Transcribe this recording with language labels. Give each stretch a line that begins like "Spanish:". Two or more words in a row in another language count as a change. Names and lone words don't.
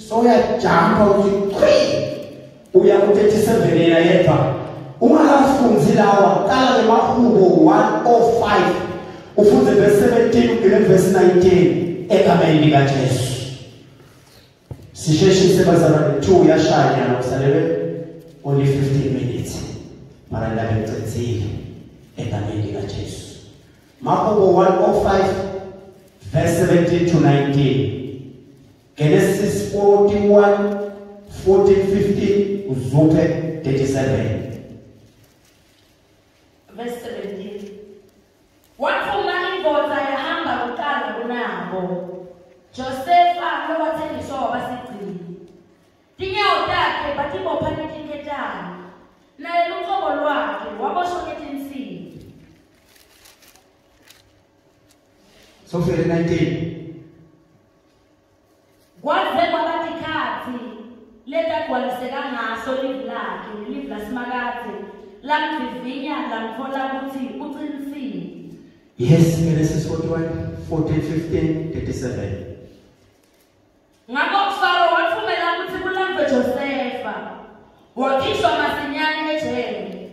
Swati: So uyajumpa uthi uya ku37 yena yedwa. Ungakafunzi lawa qala ngeMahubo 105. Ufunze verse 17 ule verse 19 egameni lika Jesu. Sisheshise bazalwane 2 yashaya nokusalele
English: only 15 minutes.
Swati: Para la bemcenzile egameni lika Jesu. Mahubo 105 verse 17 to 19. Genesis 41 14 15 uzuphe 37. Verse 17. Wathuma indoda yahamba kuqala kunabo. Josefa lowathengiswa wabasigcini. Tinyawo takhe batibopha netinketane. Naye luqobo lwakhe waboshwa ngetinsini. So 19. Kwaze kwabatikhathi letagwaliseka ngaso livi lakhe, livi lasimakade, lamvivinya lamthola ukuthi uqinisile. Yes, Genesis 41 14 15 37. Ngakho uFaro wathumela ukuthi kulambe Josefa. Wakhishwa masinyane ejele.